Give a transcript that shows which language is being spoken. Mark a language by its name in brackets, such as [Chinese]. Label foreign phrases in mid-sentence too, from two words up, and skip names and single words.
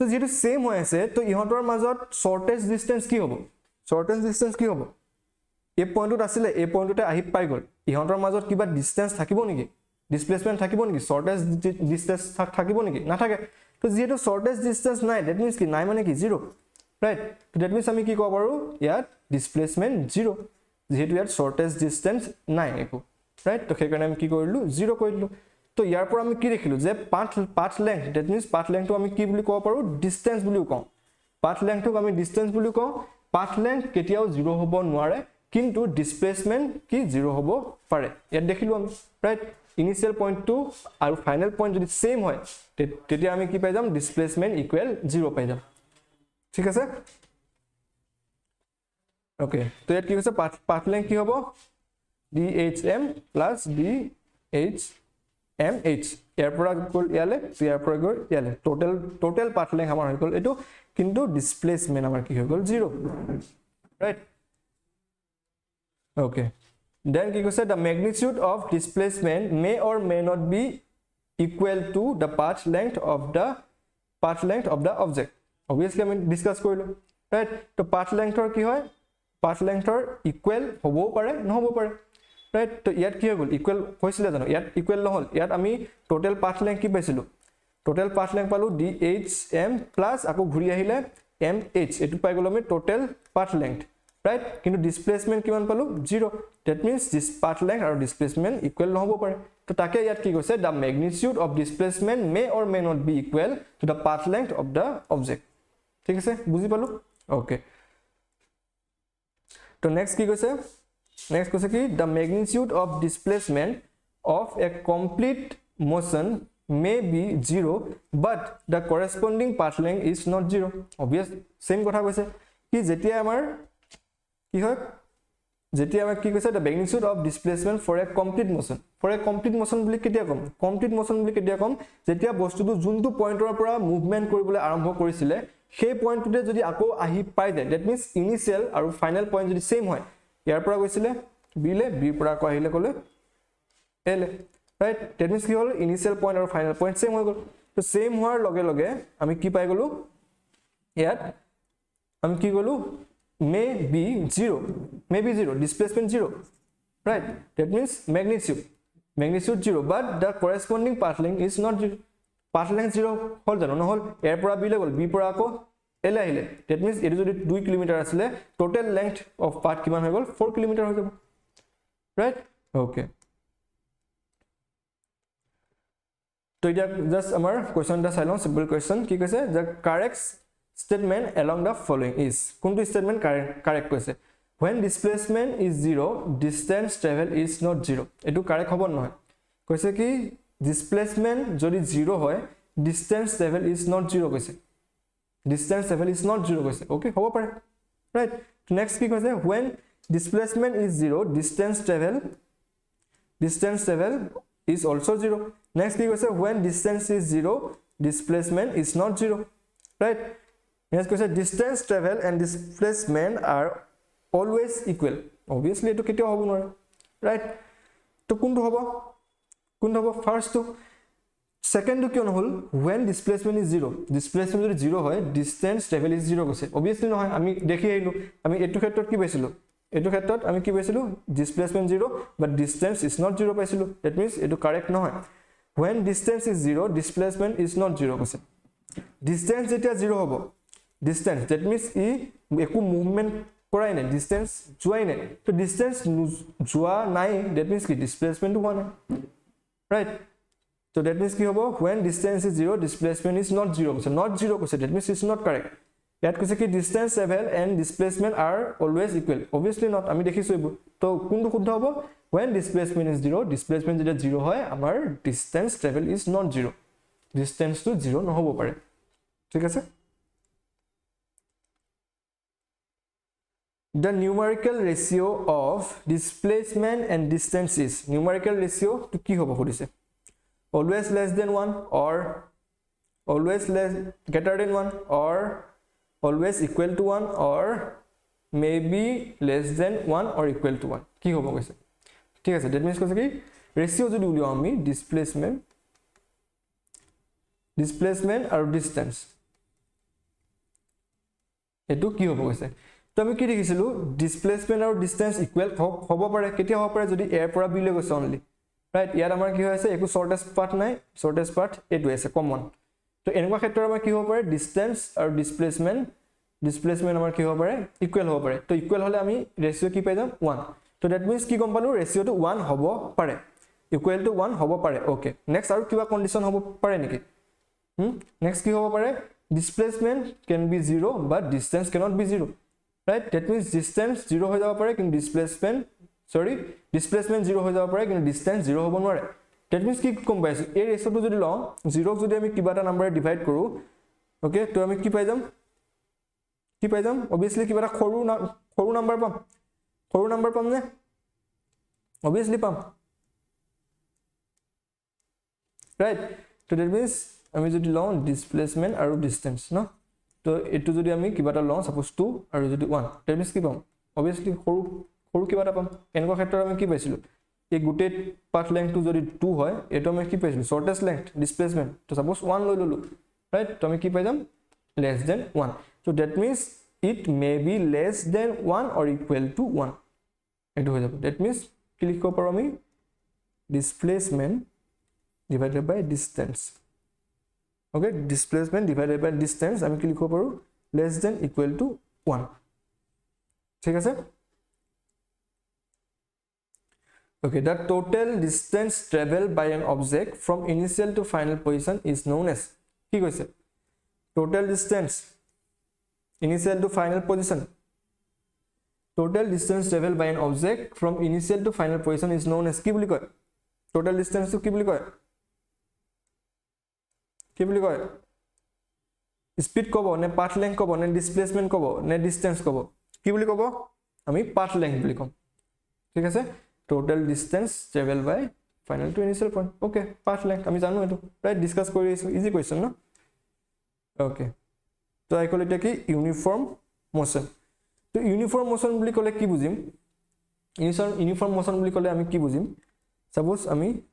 [Assamese] যেটো সেম হৈ আছে তো ইহঁতৰ মাজত [English] shortest distance [Assamese] কি হ'ব এই পইণ্টত আছিলে এই পইণ্টতে আহি পাই গল ইহঁতৰ মাজত কিবা ডিসটেন্স থাকিব নেকি ডিসপ্লেসমেন্ট থাকিব নেকি [English] shortest distance [Assamese] থাকিব নেকি নাথাকে তো যেটো [English] shortest distance [Assamese] নাই [English] that means [Assamese] কি নাই মানে কি 0 ৰাইট তো [English] that means [Assamese] আমি কি ক'ব পাৰো ইয়াত ডিসপ্লেসমেন্ট 0 যেহেতু ইয়াত [English] shortest distance [Assamese] নাই একো ৰাইট তো সেই কাৰণে আমি কি কৰিলো 0 কৰি দিলো তো ইয়াৰ পৰা আমি কি দেখিলো যে [English] path length that means [Assamese] পাথ লেংথটো আমি কি বুলি ক'ব পাৰো ডিসটেন্স বুলিও কওঁ পাথ লেংথক আমি ডিসটেন্স বুলি কওঁ [English] path length [Assamese] কেতিয়াও 0 হ'ব নোৱাৰে কিন্তু ডিসপ্লেসমেন্ট কি 0 হ'ব পাৰে ইয়াত দেখিলো আমি [English] right initial [Assamese] পইণ্টটো আৰু [English] final point [Assamese] যদি সেম হয় তেতিয়া আমি কি পাই যাম [English] displacement equal [Assamese] 0 পাই যাম ঠিক আছে ওকে তো ইয়াত কি হৈছে পাথ লেংথ কি হ'ব [English] dhm plus dhmh [Assamese] ইয়াৰ পৰা গল ইয়ালে ইয়াৰ পৰা গল ইয়ালে [English] total path length [Assamese] আমাৰ হৈ গল এটো কিন্তু ডিসপ্লেসমেন্ট আমাৰ কি হৈ গল 0 [English] right okay then [Assamese] কি [English] কৈছে the magnitude of displacement may or may not be equal to the path length of the object obviously [Assamese] আমি ডিসকাস কৰিলো [English] right তো path length [Assamese] কি হয় [English] path length equal [Assamese] হবও পাৰে নহব পাৰে right তো ইয়াত কি হৈ গল equal হৈছিলে জানো ইয়াত equal নহল ইয়াত আমি [English] total path length [Assamese] কি পাইছিলো [English] total path length [Assamese] পালো [English] dhm plus [Assamese] আকৌ ঘূৰি আহিলে mh এটো পাই গলো আমি [English] total path length right [Assamese] কিন্তু displacement কিমান পালো 0 [English] that means this path length [Assamese] আৰু displacement equal নহব পাৰে তো তাকে ইয়াত কি কৈছে [English] the magnitude of displacement may or may not be equal to the path length of the object [Assamese] ঠিক আছে বুজি পালো okay [English] তো next কি কৈছে কি the magnitude of displacement of a complete motion may be 0 but the corresponding path length is not 0 obvious same কথা কৈছে [Assamese] কি যেতিয়া আমাৰ কি হয় যেতিয়া আমাৰ কি কৈছে [English] the magnitude of displacement for a complete motion [Assamese] বুলি কেতিয়া কম [English] complete motion [Assamese] বুলি কেতিয়া কম যেতিয়া বস্তুটো যোনটো পইণ্টৰ পৰা মুভমেন্ট কৰিবলৈ আৰম্ভ কৰিছিলে সেই পইণ্টটোতে যদি আকৌ আহি পাই যায় [English] that means initial [Assamese] আৰু final point যদি same হয় ইয়াৰ পৰা গৈছিলে b লে b পৰা আকৌ আহিলে কলে a লে right [English] that means [Assamese] কি হল initial point আৰু final point same হৈ গল তো same হোৱাৰ লগে লগে আমি কি পাই গলো ইয়াত আমি কি গলো [English] may be 0 displacement 0 right that means magnitude 0 but the corresponding path length is not 0 path length 0 [Assamese] হল জানো নহল এৰ পৰা b লে গল b পৰা আকৌ a লে আহিলে [English] that means [Assamese] এটো যদি 2 কিলোমিটাৰ আছিল [English] total length of path [Assamese] কিমান হৈ গল 4 কিলোমিটাৰ হৈ যাব [English] right okay [Assamese] তো এটা জাস্ট আমাৰ কোৱেশ্চনটা চাই লওঁ সিম্পল কোৱেশ্চন কি কৈছে [English] the correct statement along the following is [Assamese] কোনটো [English] statement correct কৈছে when displacement is 0 distance travel is not 0 [Assamese] এটো correct হ'ব নহয় কৈছে কি [English] displacement যদি 0 হয় distance travel is not 0 কৈছে distance travel is not 0 কৈছে okay হ'ব পাৰে right next কি কৈছে when displacement is 0 distance travel is also 0 next কি কৈছে when distance is 0 displacement is not 0 right next কৈছে distance travel and displacement are always equal obviously [Assamese] এটো কেতিয়া হ'ব নোৱাৰে [English] right [Assamese] তো কোনটো হ'ব [English] first to second to [Assamese] কিয় নহল [English] when displacement is 0 displacement যদি 0 হয় distance travel is 0 কৈছে obviously নহয় [Assamese] আমি দেখি আহিলো আমি এটো ক্ষেত্ৰত কি পাইছিলো [English] এটো ক্ষেত্ৰত আমি কি পাইছিলো displacement 0 but distance is not 0 পাইছিলো that means [Assamese] এটো correct নহয় [English] when distance is 0 displacement is not 0 [Assamese] কৈছে distance যেতিয়া 0 হ'ব distance [English] that means [Assamese] একো মুভমেন্ট কৰাই নাই distance যোৱাই নাই তো distance যোৱা নাই that [English] means কি displacement [Assamese] হোৱা নাই [English] right so that means [Assamese] কি হ'ব [English] when distance is 0 displacement is not 0 [Assamese] কৈছে not 0 কৈছে [English] that means it's not correct [Assamese] ইয়াত কৈছে কি [English] distance travel and displacement are always equal obviously not [Assamese] আমি দেখিছো এইবোৰ তো কোনটো শুদ্ধ হ'ব [English] when displacement is 0 [Assamese] displacement যেতিয়া 0 হয় আমাৰ [English] distance travel is not 0 [Assamese] distance to 0 নহব পাৰে ঠিক আছে [English] the numerical ratio of displacement and distance is numerical ratio to [Assamese] কি হ'ব খুদিছে [English] always less than 1 or always less greater than 1 or always equal to 1 or maybe less than 1 or equal to 1 [Assamese] কি হ'ব কৈছে ঠিক আছে [English] that means কৈছে কি ratio যদি উলিয়াও [Assamese] আমি displacement আৰু distance এটো কি হ'ব কৈছে তো আমি কি দেখিছিলো displacement আৰু distance equal হ'ব পাৰে কেতিয়া হ'ব পাৰে যদি a পৰা b লৈ গৈছে only right ইয়াত আমাৰ কি হৈছে একো [English] shortest path [Assamese] নাই [English] shortest path [Assamese] এটো আছে common তো এনেকুৱা ক্ষেত্ৰত আমাৰ কি হ'ব পাৰে distance আৰু displacement আমাৰ কি হ'ব পাৰে equal হ'ব পাৰে তো equal হলে আমি ratio কি পাই যাম 1 তো [English] that means [Assamese] কি গম পালো ratio to 1 হ'ব পাৰে [English] equal to 1 [Assamese] হ'ব পাৰে [English] okay next [Assamese] আৰু কিবা condition হ'ব পাৰে নেকি next কি হ'ব পাৰে [English] displacement can be 0 but distance cannot be 0 right that means [Assamese] distance 0 হৈ যাব পাৰে কিন্তু displacement 0 হৈ যাব পাৰে কিন্তু distance 0 হ'ব নোৱাৰে [English] that means [Assamese] কি কম পাইছো এই ৰেশিওটো যদি লওঁ 0 যদি আমি কিবা এটা [English] number divide [Assamese] কৰো ওকে তো আমি কি পাই যাম obviously কিবা এটা সৰু নাম্বাৰ পাম নে obviously পাম right তো [English] that means [Assamese] আমি যদি লওঁ displacement আৰু distance ন তো এটো যদি আমি কিবা এটা লওঁ suppose 2 আৰু যদি 1 that means কি পাম obviously সৰু কিবা এটা পাম এনেকুৱা ক্ষেত্ৰত আমি কি পাইছিলো এই গোটেই পাথ লেংথটো যদি 2 হয় এটো আমি কি পাইছিলো শৰ্টেষ্ট লেংথ ডিসপ্লেসমেন্ট তো সাপোজ 1 লৈ ললো ৰাইট তো আমি কি পাই যাম [English] less than 1 so that means it may be less than 1 or equal to 1 [Assamese] এটো হৈ যাব [English] that means [Assamese] কি লিখিব পাৰো আমি [English] displacement divided by distance okay displacement divided by distance [Assamese] আমি কি লিখিব পাৰো [English] less than equal to 1 [Assamese] ঠিক আছে [English] okay the total distance traveled by an object from initial to final position is known as [Assamese] কি কৈছে [English] total distance initial to final position total distance traveled by an object from initial to final position is known as [Assamese] কি বুলি কয় [English] total distance to [Assamese] কি বুলি কয় speed কব নে [English] path length [Assamese] কব নে displacement কব নে distance কব কি বুলি কব আমি [English] path length [Assamese] বুলি কম ঠিক আছে [English] total distance traveled by final to initial point okay path length [Assamese] আমি জানো এটো right discuss কৰি আছো [English] easy question no okay [Assamese] তো আই কল এটা কি [English] uniform motion [Assamese] তো [English] uniform motion [Assamese] বুলি কলে কি বুজিম [English] uniform motion [Assamese] বুলি কলে আমি কি বুজিম সাপোজ আমি